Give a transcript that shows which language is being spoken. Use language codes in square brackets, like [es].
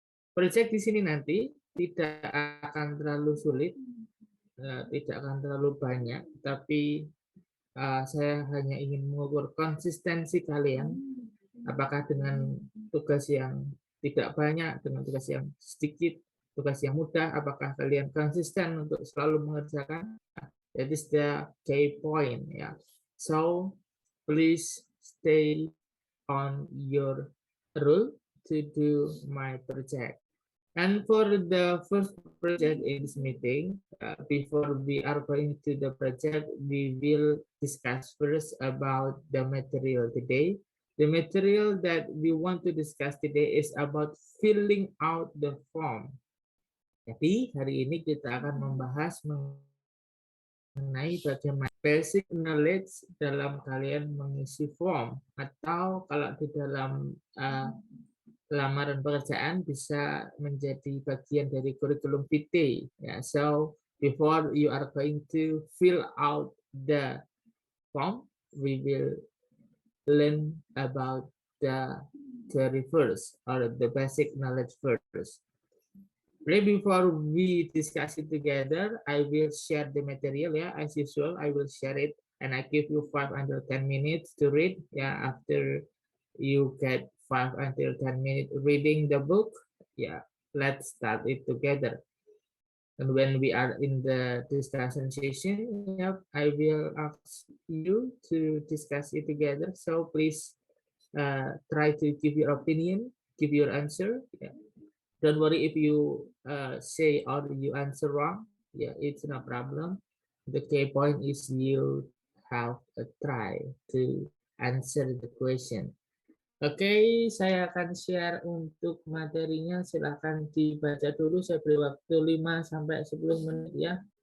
[id] Project di sini nanti tidak akan terlalu sulit, tidak akan terlalu banyak, tapi saya hanya ingin mengukur konsistensi kalian, apakah dengan tugas yang tidak banyak, dengan tugas yang sedikit, tugas yang mudah, apakah kalian konsisten untuk selalu mengerjakan. [en] That is the key point. Yeah. So please stay on your rule to do my project. And for the first project in this meeting, before we are going to the project, we will discuss first about the material today. The material that we want to discuss today is about filling out the form. [id] Jadi hari ini kita akan membahas mengenai bagaimana [en] basic knowledge [id] dalam kalian mengisi form, atau kalau di dalam lamaran pekerjaan bisa menjadi bagian dari kurikulum vitae. [en] Yeah, so before you are going to fill out the form, we will learn about the theory first, or the basic knowledge first. Right before we discuss it together, I will share the material. Yeah, as usual, I will share it, and I give you 5 until 10 minutes to read. Yeah, after you get 5 until 10 minutes reading the book, yeah, let's start it together. And when we are in the discussion session, yeah, I will ask you to discuss it together. So please try to give your opinion, give your answer. Yeah. Don't worry if you say or you answer wrong. Yeah, it's no problem. The key point is you have a try to answer the question. [id] Oke, saya akan share untuk materinya. Silakan dibaca dulu. Saya beri waktu 5 sampai 10 menit ya.